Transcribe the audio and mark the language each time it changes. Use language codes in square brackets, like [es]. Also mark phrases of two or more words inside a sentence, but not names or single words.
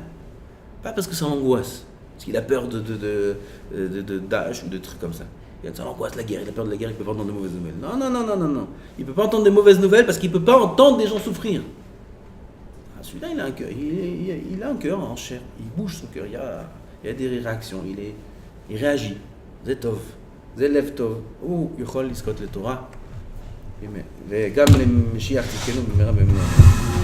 [fr] Pas parce que ça l'angoisse, parce qu'il a peur de Daesh ou de trucs comme ça. Ça l'angoisse, la guerre, il a peur de la guerre, il ne peut pas entendre des mauvaises nouvelles. Non. Il ne peut pas entendre des mauvaises nouvelles parce qu'il ne peut pas entendre des gens souffrir. Celui-là, il a un cœur, il a un cœur en chair, il bouge son cœur, il y a des réactions, il réagit. [he] זה טוב, זה לב טוב, הוא יכול לזכות לתורה, וגם למשיח תזכנו במהרה בימינו.